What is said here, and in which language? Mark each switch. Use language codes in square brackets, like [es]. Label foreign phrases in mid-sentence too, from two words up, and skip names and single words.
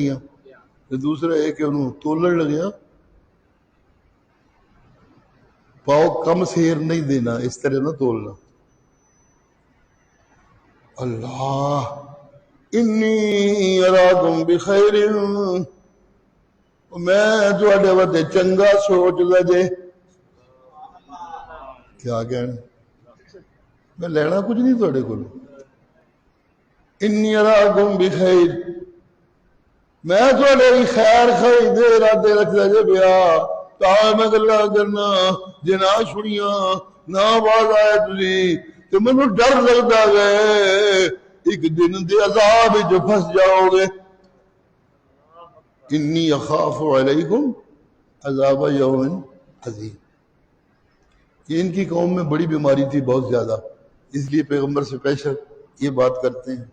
[pa] دوسرا ہے کہ انہوں تولن لگیا پاؤ کم سیر نہیں دینا، اس طرح نہ تولنا. [ar] اللہ انی اراکم بخیر، [pa] میں تواڈے واسطے چنگا سوچ لجے. کیا کہنا، میں لینا کچھ نہیں تواڈے کول. [ar] انی اراکم بخیر، [pa] میں تواڈے خیر خیر دے ارادے رکھدا جے پیا. تاں میں گلاں کرنا جے نہ سنیاں نہ باز آئے تسی تے مینوں ڈر لگدا وے ایک دن دے عذاب وچ پھس جاؤ گے. [ar] انی اخاف علیکم عذاب یوم عظیم. [ur] یہ ان کی قوم میں بڑی بیماری تھی بہت زیادہ، اس لیے پیغمبر سے پیشر یہ بات کرتے ہیں.